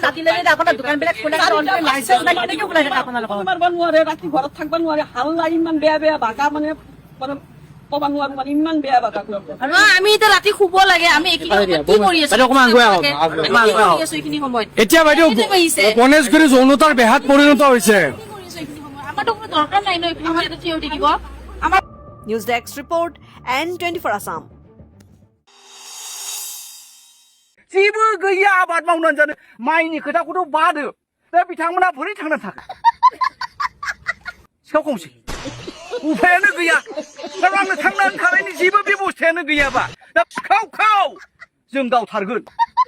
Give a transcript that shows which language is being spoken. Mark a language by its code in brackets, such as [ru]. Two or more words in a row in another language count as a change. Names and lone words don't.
[as] ৰাতি লাগে আপোনাৰ দোকানবিলাক খোলা লাইসেন্স নাই কেনেকৈ খোলা থাকে আপোনালোকৰ মাৰিব নোৱাৰে ৰাতি ঘৰত থাকিব নোৱাৰে হাল্লা ইমান বেয়া বাকা মানে ক'ব নোৱাৰো মানে ইমান বেয়া বাকা আমি এতিয়া ৰাতি শুব লাগে আমি কি কৰি আছো এইখিনি সময়ত এতিয়া বাইদেউ গণেশগুৰি যৌনতাৰ বেহাত পৰিণত হৈছে আমাৰতো কোনো দৰকাৰ নাই ন এইখিনি সময়ত থিয় হৈ থাকিব আমাৰ [en] News desk report N24 Assam [brx] जेबो गैया आबाद मावनानै जानो माइनि खोथाखौथ' बादो दा बिथांमोना बोरै थांना थाखो सिखाव खंसै उफायानो गैया दा आंनो थांनानै थानायनि जेबो बेबस्थायानो गैयाबा दा खाव जों गावथारगोन